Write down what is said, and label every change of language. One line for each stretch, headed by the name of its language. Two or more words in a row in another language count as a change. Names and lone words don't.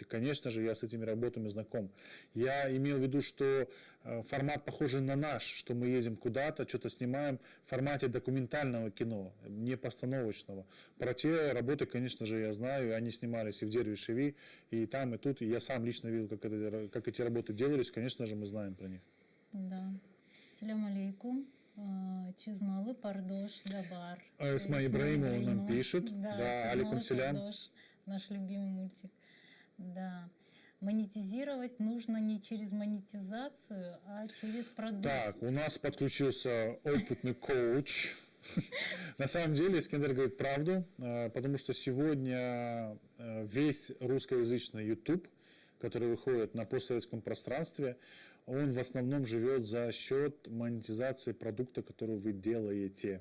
Russian: Конечно же, я с этими работами знаком. Я имел в виду, что формат похожий на наш, что мы едем куда-то, что-то снимаем в формате документального кино, не постановочного. Про те работы, конечно же, я знаю, они снимались и в Дервишеви, и там, и тут, и я сам лично видел, как эти работы делались, конечно же, мы знаем про них. Да.
Arabic: سلام عليكم. Чизмалы Пардош Дабар.
Russian: Эсма Ибраимова нам пишет. Да,
Arabic: عليكم سلام.
Russian: Пардош, наш любимый мультик. Да. Монетизировать нужно не через монетизацию, а через продукт. Так, у нас подключился опытный коуч. На самом деле Искандер говорит правду, потому что сегодня весь русскоязычный YouTube, который выходит на постсоветском пространстве, он в основном живет за счет монетизации продукта, который вы делаете.